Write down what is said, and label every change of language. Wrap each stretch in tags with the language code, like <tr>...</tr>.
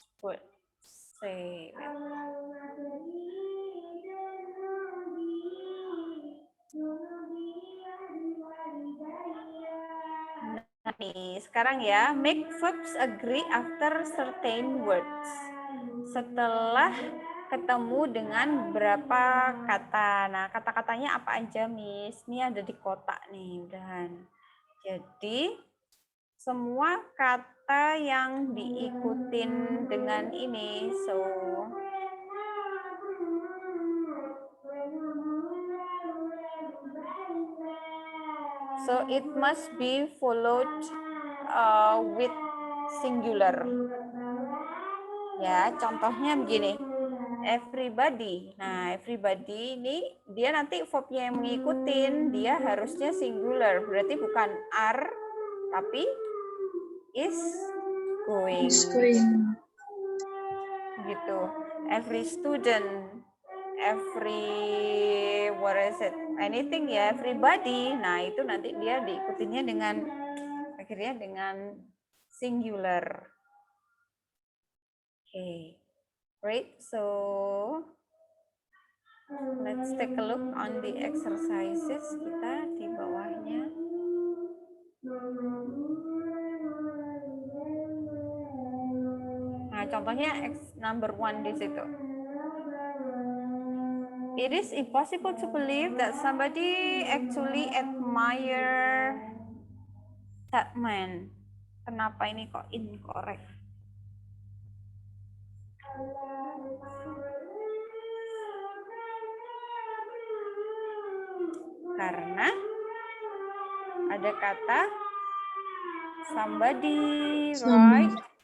<en>What say?</en> <id>Nah, nih, sekarang ya,</id> <en>make verbs agree after certain words.</en> <id>Setelah ketemu dengan berapa kata. Nah, kata-katanya apa aja, Miss? Ini ada di kotak nih, udahan. Jadi, semua kata yang diikutin dengan ini.</id> <en>So it must be followed with singular.</en> <id>Ya, contohnya begini. Everybody. Nah, everybody ini dia nanti verbnya yang mengikutin, dia harusnya singular. Berarti bukan are, tapi</id> <en>is going. Is going.</en> <id>Gitu.</id> <en>Every student, every what is it? Anything ya, everybody.</en> <id>Nah, itu nanti dia diikutinya dengan akhirnya dengan singular.</id> <en>Okay. Great. So let's take a look on the exercises</en> <id>kita di bawahnya. Nah, contohnya number 1 di situ.</id> <en>It is impossible to believe that somebody actually admire that man.</en> <id>Kenapa ini kok incorrect? Karena ada kata somebody, right?</id>